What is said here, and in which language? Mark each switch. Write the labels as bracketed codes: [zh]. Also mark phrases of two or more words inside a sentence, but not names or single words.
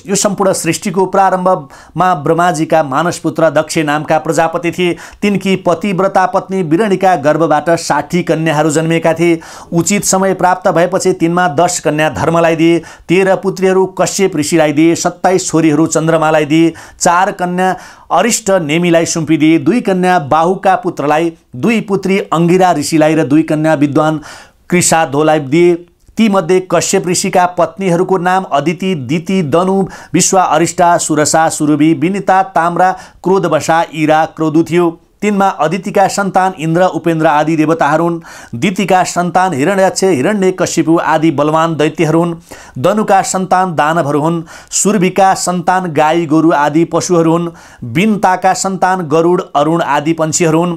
[ne] यो सम्पूर्ण सृष्टिको प्रारम्भमा ब्रह्माजीका मानसपुत्र दक्ष नामका प्रजापति थिए। तिनकी पतिव्रता पत्नी बिरणीका गर्भबाट 60 कन्याहरू जन्मिएका थिए। उचित समय प्राप्त भएपछि तिनमा 10 कन्या धर्मलाई दिए, 13 पुत्रीहरू कश्यप ऋषिलाई दिए, 27 छोरीहरू चन्द्रमालाई दिए, 4 कन्या अरिष्ट नेमीलाई सुम्पिदिए, 2 कन्या बाहुका पुत्रलाई, 2 पुत्री अंगिरा ऋषिलाई र 2 कन्या विद्वान कृषाधोलाई दिए। तीमध्ये कश्यप ऋषिका पत्नीहरूको नाम अदिति, दिति, दनु, विश्वा, अरिष्टा, सुरसा, सुरभि, विनिता, ताम्रा, क्रोधवशा, इरा, क्रोधु थियो। तिनमा अदितिका सन्तान इन्द्र, उपेन्द्र आदि देवताहरू हुन्। दितिका सन्तान हिरण्याक्ष, हिरण्यकशिपु आदि बलवान दैत्यहरू हुन्। दनुका सन्तान दानवहरू हुन्। सुरभिका सन्तान गाई गोरु आदि पशुहरू हुन्। विनताका सन्तान गरुड, अरुण आदि पन्छीहरू हुन्।